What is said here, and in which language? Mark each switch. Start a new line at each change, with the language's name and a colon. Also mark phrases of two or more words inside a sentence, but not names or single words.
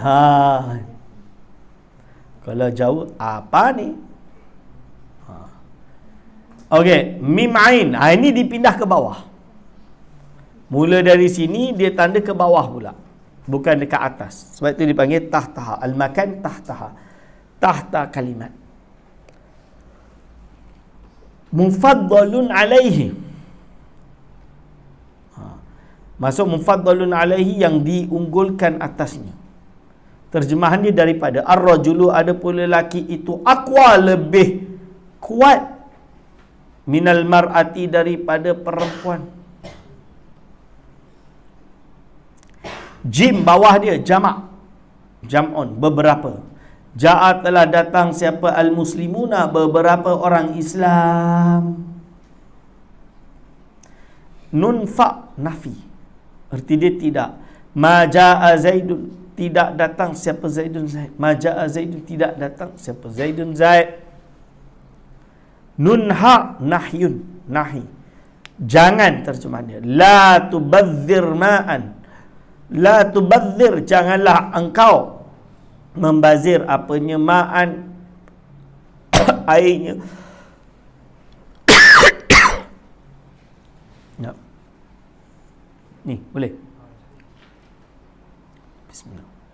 Malay: Kalau jauh, apa ni? Okey,
Arabic: ميم عين.
Malay: Ini dipindah ke bawah. Mula dari sini, dia tanda ke bawah pula. Bukan dekat atas. Sebab itu dipanggil tahtaha.
Arabic: المكان تحتها. تحت كلمة. مفضل عليه.
Malay: Masuk
Arabic: مفضل عليه
Malay: yang diunggulkan atasnya. Terjemahan dia daripada ar-rajulu, ada pula lelaki itu aqwa, lebih kuat
Arabic: من المرأة,
Malay: daripada perempuan. Jim bawah dia jamak, jam'un, beberapa. Ja'a, telah datang siapa al-muslimuna, beberapa orang Islam.
Arabic: نون فا نفي,
Malay: erti dia tidak.
Arabic: ما جاء زيد,
Malay: tidak datang siapa Zaidun Zaid.
Arabic: ما جاء زيد,
Malay: tidak datang siapa Zaidun Zaid.
Arabic: نون ها نهي,
Malay: nahi, jangan, terjemahan dia.
Arabic: لا تبذر ماء، لا تبذر,
Malay: janganlah engkau membazir apanya, ma'an, airnya. Ya. Ni boleh. Bismillah.